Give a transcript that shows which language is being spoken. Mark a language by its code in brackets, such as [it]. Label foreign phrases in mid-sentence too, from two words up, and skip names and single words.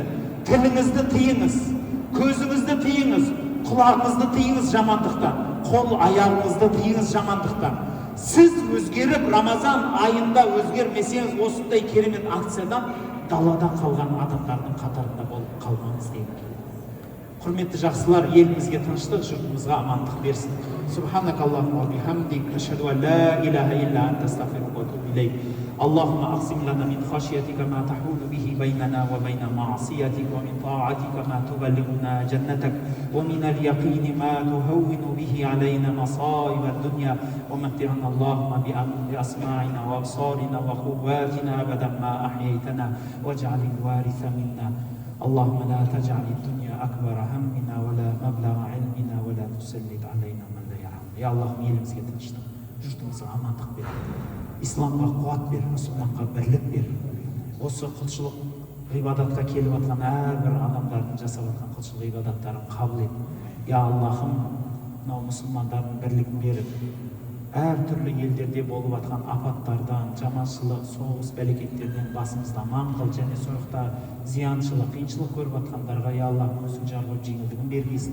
[kk] Тіліңізді тыйыңыз, көзіңізді тыйыңыз, құлағыңызды тыйыңыз жамандықтан, қол аяғыңызды тыйыңыз жамандықтан. Сіз өзгеріп, Рамазан айында өзгермесеңіз, осындай керемет акциядан далада қалған адамдардың қатарында болып қалмаңыз дейді. Құрметті жақсылар, елімізге тыныштық, жұртымызға амандық берсін. [ar] سبحانك اللهم وبحمدك أشهد أن لا إله إلا أنت أستغفرك وأتوب إليك. اللهم اقسم لنا من خشيتك ما تحول به بيننا وبين معصيتك ومن طاعتك ما تبلغنا جنتك ومن اليقين ما تهون به علينا مصائب الدنيا ومتعنا اللهم بأسماعنا وأبصارنا وقوتنا أبدا ما أحييتنا واجعل الوارث منا. اللهم لا تجعل الدنيا أكبر همنا ولا مبلغ علمنا ولا تسلط علينا من لا يرحمنا. يا الله, [kk] елімізге тыныштық, жұртымызға амандық бер. Исламға қуат бер, мұсылманға бірлік бер. Осы құлшылық ғибадатқа келіп жатқан әрбір адамдардың жасап жатқан құлшылық ғибадаттарын қабыл ет. Я Аллахым, мынау мұсылмандардың бірлігін беріп, әртүрлі елдерде болып жатқан апаттардан, жаманшылық, соғыс, бәлекеттерден басымызды аман қыл, және сояқта зияншылық, қиыншылық көріп жатқандарға, я Аллах, өзің жар қылып жеңілдігін бергейсін.